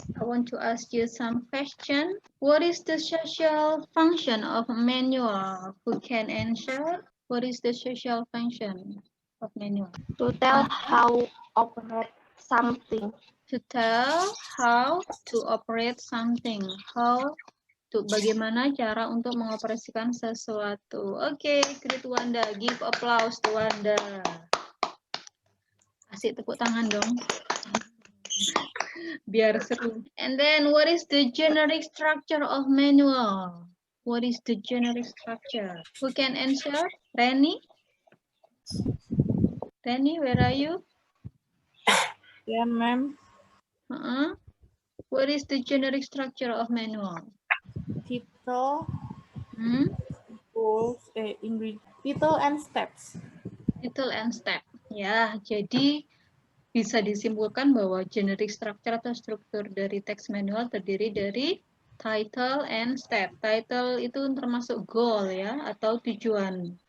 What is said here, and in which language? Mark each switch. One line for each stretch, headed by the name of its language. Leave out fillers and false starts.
English: I want to ask you some question. What is the social function of manual? Who can answer? What is the social function of manual? To tell how operate something. To tell how to operate something.
Indonesian: Bagaimana cara untuk mengoperasikan sesuatu.
English: Oke, great Wanda. Give applause to Wanda.
Indonesian: Kasih tepuk tangan dong. Biar seru.
English: And then what is the generic structure of manual? What is the generic structure? Who can answer? Reni? Reni, where are you? Yeah, ma'am. What is the generic structure of manual? Title, goals, title and steps. Title and step.
Indonesian: Ya, jadi bisa disimpulkan bahwa generic structure atau struktur dari text manual terdiri dari
English: title and step.
Indonesian: Title itu termasuk goal ya, atau tujuan.